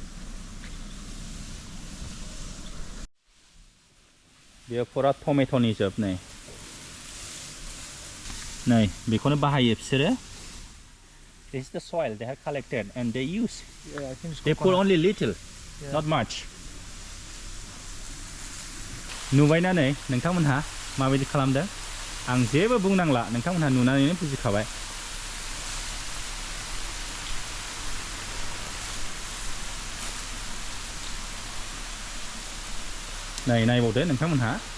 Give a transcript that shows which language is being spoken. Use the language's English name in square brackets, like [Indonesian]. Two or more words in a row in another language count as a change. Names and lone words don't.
[Bodo] बेयो पुरा टमेट'नि जोब नै बेखौनो बाहायो बिसोरो [English] This is the soil they have collected and they use. Yeah, I think it's they put only little, not much. [Bodo] नुबायना नै नोंथांमोनहा माबायदि खालामदों आं जेबो बुंनांला नोंथांमोनहा नुनानैनो बुजिखाबाय नै नायबावदो नोंथांमोनहा